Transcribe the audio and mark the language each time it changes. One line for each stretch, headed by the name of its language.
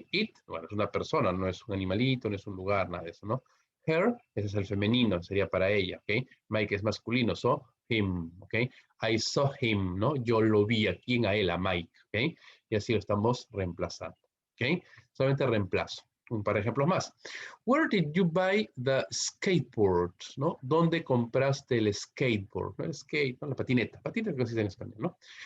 Spanish: It, bueno, es una persona, no es un animalito, no es un lugar, nada de eso, ¿no? Her, ese es el femenino, sería para ella, ¿ok? Mike es masculino, so, him, ¿ok?
English: I saw him,
Spanish: ¿no? Yo lo vi, ¿a quién? A él, a Mike, ¿ok? Y así lo estamos reemplazando, ¿ok? Solamente reemplazo. Un par de ejemplos más.
English: Where did you buy the skateboard? ¿No?
Spanish: ¿Dónde compraste el skateboard? ¿No? El skate, ¿no? La patineta. Patineta que se dice en español, ¿no?